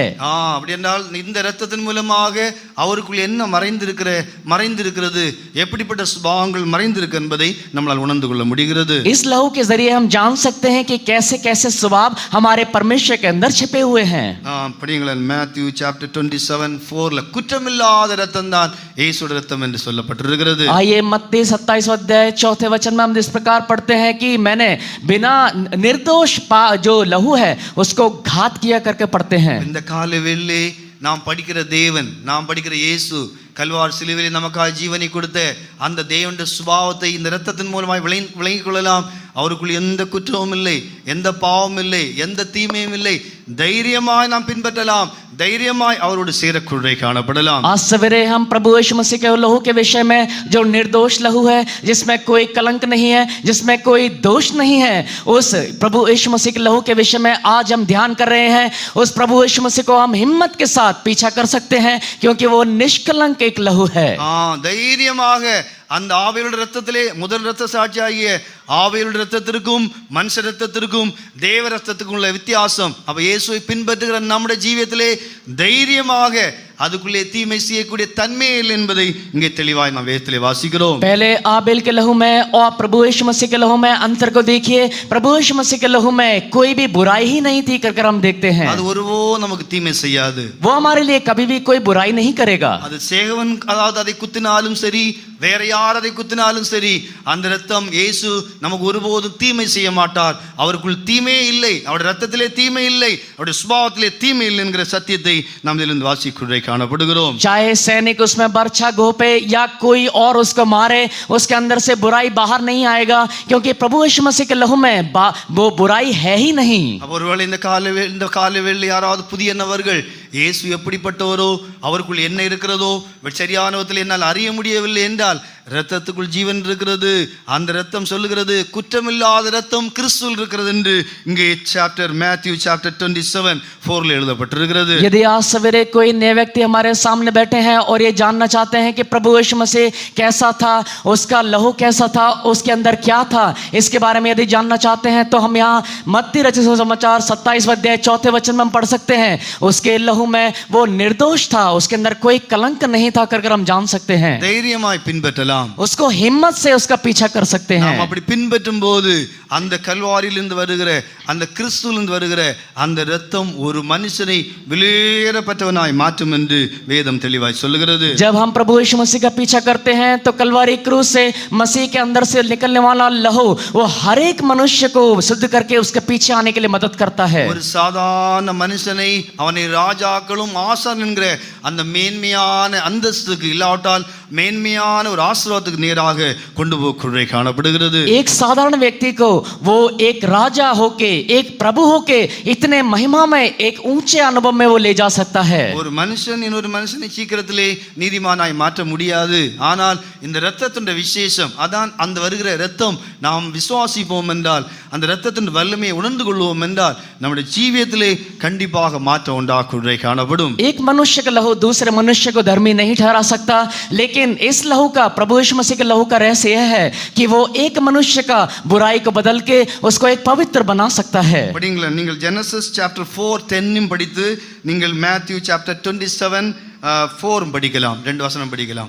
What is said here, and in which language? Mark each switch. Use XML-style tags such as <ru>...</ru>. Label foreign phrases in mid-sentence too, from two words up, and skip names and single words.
<ta>அப்படி என்றால் இந்த இரத்தத்தின் மூலமாக அவருக்குள் என்ன மறைந்திருக்கிறது, எப்படிப்பட்ட சுபாவங்கள் மறைந்திருக்கு என்பதை நம்மால் உணர்ந்து கொள்ள முடிகிறது.</ta> <hi>इस लहू के जरिए हम जान सकते हैं कि कैसे कैसे स्वभाव हमारे परमेश्वर के अंदर छिपे हुए हैं.</hi> <ta>படிங்களேன்,</ta> <en>Matthew chapter</en> <ta>27:4 குற்றமில்லாத இரத்தம் தான் இயேசுவின் இரத்தம் என்று சொல்லப்பட்டிருக்கிறது.</ta> <hi>आइए मत्ती 27 अध्याय 4 वचन में हम इस प्रकार पढ़ते हैं कि मैंने बिना निर्दोष जो लहू है उसको घात किया करके पढ़ते हैं.</hi> <ta>இந்த காலவேளை நாம் படிக்கிற தேவன், நாம் படிக்கிற இயேசு கல்வார் சிலுவையில் நமக்காக ஜீவனை கொடுத்த அந்த தேவனுடைய சுபாவத்தை இந்த இரத்தத்தின் மூலமாய் விளங்கிக் கொள்ளலாம். அவருக்குள் எந்த குற்றமும் இல்லை, எந்த பாவமும் இல்லை, எந்த தீமையும் இல்லை. தைரியமாய் நாம் பின்பற்றலாம், தைரியமாய் அவரோடு சேரக்குள்ளே காணப்படலாம்.</ta> <hi>आज सवेरे हम प्रभु यीशु मसीह के लहू के विषय में, जो निर्दोष लहू है, जिसमें कोई कलंक नहीं है, जिसमें कोई दोष नहीं है, उस प्रभु यीशु मसीह के लहू के विषय में आज हम ध्यान कर रहे हैं. उस प्रभु यीशु मसीह को हम हिम्मत के साथ पीछा कर सकते हैं क्योंकि वो निष्कलंक एक लहू है.</hi> <ta>தைரியமாக அந்த ஆவேலுடைய இரத்தத்திலே முதல் இரத்த சாட்சியாகிய ஆவேலுடைய இரத்தத்திற்கும் மனுஷ இரத்தத்திற்கும் தேவ இரத்தத்துக்கும் உள்ள வித்தியாசம். அப்ப இயேசுவை பின்பற்றுகிற நம்முடைய ஜீவியத்திலே தைரியமாக அதுக்குள்ளே தீமை செய்யக்கூடிய தன்மை இல்லை என்பதை இங்கே தெளிவாய் நாம் வேதத்திலே வாசிக்கிறோம்.</ta> <hi>पहले आबेल के लहू में और प्रभु यीशु मसीह के लहू में अंतर को देखिए. प्रभु यीशु मसीह के लहू में कोई भी बुराई ही नहीं थी कर हम देखते हैं.</hi> <ta>அது ஒருவோ நமக்கு தீமை செய்யாது.</ta> <hi>वो हमारे लिए कभी भी कोई बुराई नहीं करेगा.</hi> <ta>அது சேகவன் அதாவது அதை குத்தினாலும் சரி, வேற யார் அதை குத்தினாலும் சரி, அந்த இரத்தம் இயேசு நமக்கு ஒருபோதும் தீமை செய்ய மாட்டார். அவருக்குள் தீமே இல்லை, அவருடைய இரத்தத்திலே தீமை இல்லை, அவருடைய சுபாவத்திலே தீமை இல்லை என்கிற சத்தியத்தை நாம் இதிலிருந்து வாசிக்கிறோம் காணப்படுகிறோம்.</ta> <hi>चाहे सैनिक उसमें बर्छा घोपे या कोई और उसको मारे, उसके अंदर से बुराई बाहर नहीं आएगा क्योंकि प्रभु यीशु मसीह के लहू में वो बुराई है ही नहीं.</hi> <ta>ஒருவேளை இந்த காலவேளை யாராவது புதிய நபர்கள் இயேசு எப்படிப்பட்டவரோ, அவருக்குள் என்ன இருக்கிறதோ சரியான விதத்தில் என்னால் அறிய முடியவில்லை என்றால் இரத்தத்துக்குள் ஜீவன் இருக்கிறது. அந்த இரத்தம் சொல்லுகிறது குற்றமில்லாத இரத்தம் கிறிஸ்துவில் இருக்கிறது என்று இங்கே</ta> <en>Matthew chapter</en> <ta>27:4 எழுதப்பட்டிருக்கிறது.</ta> <hi>यदि आज सवेरे कोई नए व्यक्ति हमारे सामने बैठे हैं और ये जानना चाहते हैं कि प्रभु यीशु मसीह कैसा था, उसका लहू कैसा था, उसके अंदर क्या था, इसके बारे में यदि जानना चाहते हैं तो हम यहाँ मत्ती रचित सुसमाचार 27 अध्याय 4 वचन में हम पढ़ सकते हैं. उसके लहू में वो निर्दोष था, उसके अंदर कोई कलंक नहीं था कर हम जान सकते हैं.</hi> <ta>தைரியமாய் பின்பற்றலாம்.</ta> <hi>उसको हिम्मत से उसका पीछा कर सकते हैं.</hi> <ta>நாம் அப்படி பின்பற்றும் போது அந்த கல்வாரியிலிருந்து வருகிற அந்த கிறிஸ்துவிலிருந்து வருகிற அந்த இரத்தம் ஒரு மனுஷனை விலையேறப்பட்டவனாய் மாற்றும் என்று வேதம் தெளிவாய் சொல்லுகிறது.</ta> <hi>जब हम प्रभु यीशु मसीह का पीछा करते हैं तो कलवारी क्रूस से मसीह के अंदर से निकलने वाला लहू वो हर एक मनुष्य को शुद्ध करके उसके पीछे आने के लिए मदद करता है.</hi> <ta>ஒரு சாதாரண மனுஷனை அவனை ராஜாக்களும் ஆசான் என்கிற அந்த மேன்மையான அந்தஸ்துக்கு இல்லாவிட்டால் மேன்மையான ஒரு ஆசீர்வாதத்துக்கு நேராக கொண்டு போய் காணப்படுகிறது.</ta> <hi>एक साधारण व्यक्ति को वो एक राजा होके, एक प्रभु होके इतने महिमा में एक ऊंचे अनुभव में वो ले जा सकता है.</hi> <ta>ஒரு மனுஷன் இன்னொரு மனுஷனை சீக்கிரத்திலே நீதிமானாய் மாற்ற முடியாது. ஆனால் இந்த இரத்தத்தின் விசேஷம் அதான் அந்த வருகிற இரத்தம் நாம் விசுவாசிப்போம் என்றால், அந்த இரத்தத்தின் வல்லமையை உணர்ந்து கொள்வோம் என்றால் நம்முடைய ஜீவியத்திலே கண்டிப்பாக மாற்றம் உண்டாக்குவதை காணப்படும்.</ta> <hi>एक मनुष्य का लहू दूसरे मनुष्य को धर्मी नहीं ठहरा सकता, लेकिन इस लहू का, प्रभु यीशु मसीह के लहू का रहस्य यह है कि वो एक मनुष्य का बुराई को बदल के उसको एक पवित्र बना सकता है.</hi> <ta>படிங்களா, நீங்கள்</ta> <en>Genesis chapter</en> <ta>4:10 படித்து நீங்கள்</ta> <en>Matthew chapter</en> <ta>27 4 படிக்கலாம், 2 வசனம் படிக்கலாம்.</ta>